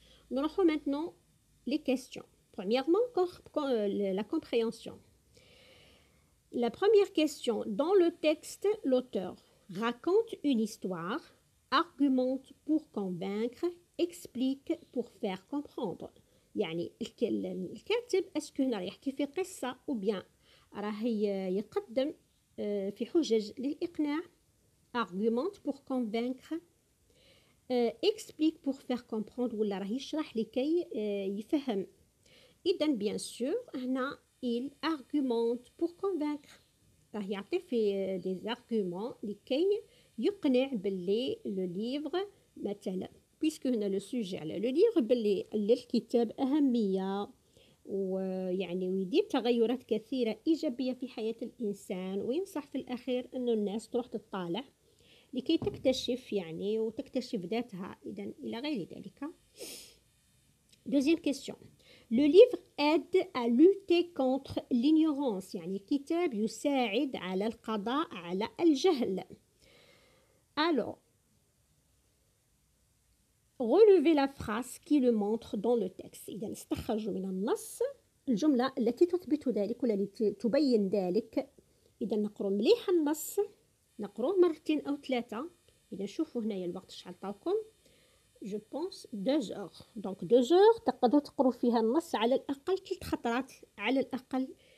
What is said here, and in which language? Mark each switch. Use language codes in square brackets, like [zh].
[fr] Nous allons maintenant les questions. Premièrement, la compréhension. La première question, dans le texte, l'auteur raconte une histoire, argumente pour convaincre, explique pour faire comprendre. [ar] يعني الكاتب اسكو هنا راه يحكي في قصة [fr] ou bien [ar] راه يقدم في حجج للإقناع، [fr] argumente pour convaincre, explique pour faire comprendre [ar] ولا راه يشرح لكي يفهم. إذن bien sûr هنا [fr] il argumente pour convaincre، [ar] راه يعطي في [fr] des arguments [ar] لكي يقنع باللي le livre مثلا، puisque هنا [fr] le sujet [ar] على le livre باللي للكتاب أهمية ويعني ويدير تغيرات كثيرة إيجابية في حياة الإنسان، وينصح في الأخير أنه الناس تروح تطالع لكي تكتشف يعني وتكتشف ذاتها، إذن إلى غير ذلك. [fr] Deuxième question. Le livre aide à lutter contre l'ignorance، [ar] يعني الكتاب يساعد على القضاء على الجهل. [fr] Alors, relevez la phrase qui le montre dans le texte. [ar] إذن استخرجوا من النص الجملة التي تثبت ذلك ولا التي تبين ذلك. إذا نقرأ مليح النص، نقروه مرتين أو ثلاثة. إذا شوفوا هنايا الوقت شحال عطاوكم، جو بونس [fr] 2 heures. [ar] دونك [fr] 2 heures [ar] تقدروا تقروا فيها النص على الأقل 3 خطرات على الأقل.